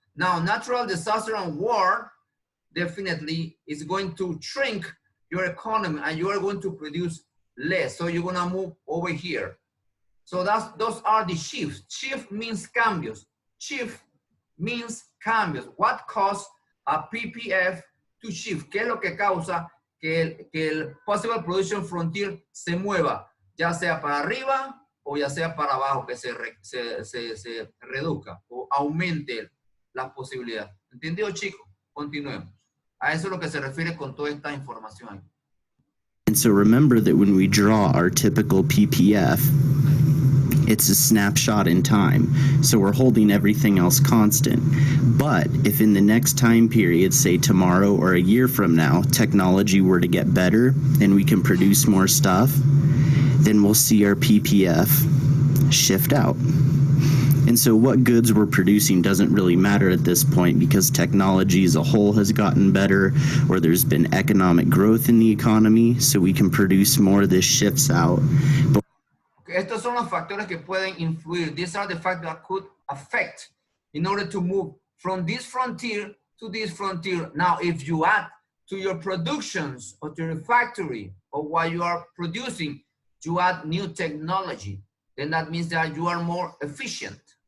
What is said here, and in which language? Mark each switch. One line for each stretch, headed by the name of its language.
English: Now, natural disaster and war definitely is going to shrink your economy and you are going to produce less. So you're gonna move over here. So those are the shifts. Shift means cambios. Shift means cambios. What causes a PPF to shift?
Spanish: ¿Qué es lo que causa que el possible production frontier se mueva? Ya sea para arriba o ya sea para abajo, que se reduzca o aumente las posibilidades. ¿Entendido, chicos? Continuemos. A eso es lo que se refiere con toda esta información.
English: And so remember that when we draw our typical PPF, it's a snapshot in time. So we're holding everything else constant. But if in the next time period, say tomorrow or a year from now, technology were to get better and we can produce more stuff, then we'll see our PPF shift out. And so what goods we're producing doesn't really matter at this point because technology as a whole has gotten better, or there's been economic growth in the economy, so we can produce more. This shifts out. But
Spanish: estos son los factores que pueden influir.
English: These are the factors that could affect in order to move from this frontier to this frontier. Now, if you add to your productions or to your factory or what you are producing, you add new technology, then that means that you are more efficient.